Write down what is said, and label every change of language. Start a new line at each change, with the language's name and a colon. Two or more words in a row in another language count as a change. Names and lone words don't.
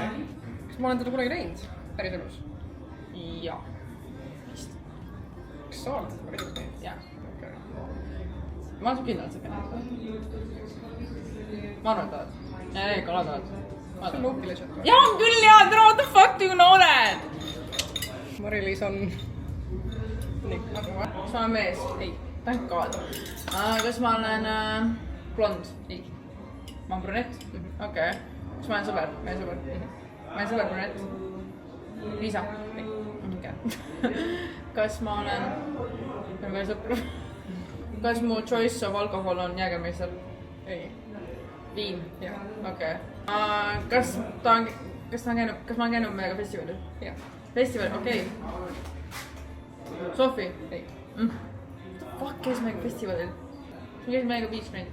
Estonian: Kas ma olen teda kunagi näinud? Päris elus? Jaa. Vist. Kas sa oled teda päris elus näinud? Jaa. Okei. Ma olen su kindlalt see kennet. Ma arvan, et oled. Ei, ka oled. See on Loki Legend või? Jaa, on küll jaa, tere,
English: what the fuck do you know that?
Estonian: Mari-Liis on... Nii. Kas ma olen mees? Ei.
English: Thank God.
Estonian: Kas ma olen blond? Ei. Ma olen brünett? Okei. Kas ma olen sõber? Meie sõber? Ma olen sõber brünett? Liisa? Ei. Kas ma olen... Me oleme veel sõpru? kas mu
English: choice of
Estonian: alkohol on Jägermeister? ei. Viin? jah. Okei. Kas ma olen käinud meiega festivalil? jah. Festival, okei. Sofi? ei. Fuck, kes meiega festivalil? Ma käisin meiega Beach Night.